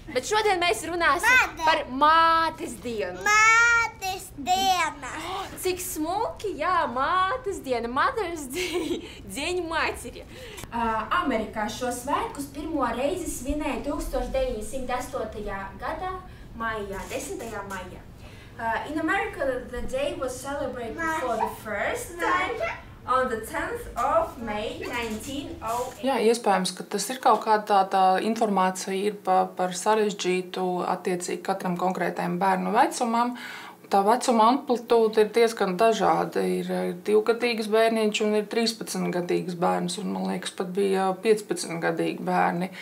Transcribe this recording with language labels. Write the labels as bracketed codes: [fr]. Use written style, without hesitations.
[lv] Bet šodien mēs runāsim par mātes dienu. Mātes diena. Cik smuki, jā, mātes diena, [en] Mother's Day, [ru] Dieņa materi. [lv] Amerikā šo svētkus pirmo reizi svinēja 1908. gadā, maijā, 10. maijā. [en] In America, the day was celebrated for the first time on the 10th of May 1908. [lv] Jā, iespējams, ka tas ir kaut kāda tā informācija ir par sarežģītu attiecīgi katram konkrētajam bērnu vecumam. Tā vecuma amplitūda ir diezgan dažāda. Ir 2-gadīgs bērniņš un ir 13-gadīgs bērns, un man liekas, pat bija 15-gadīgi bērni.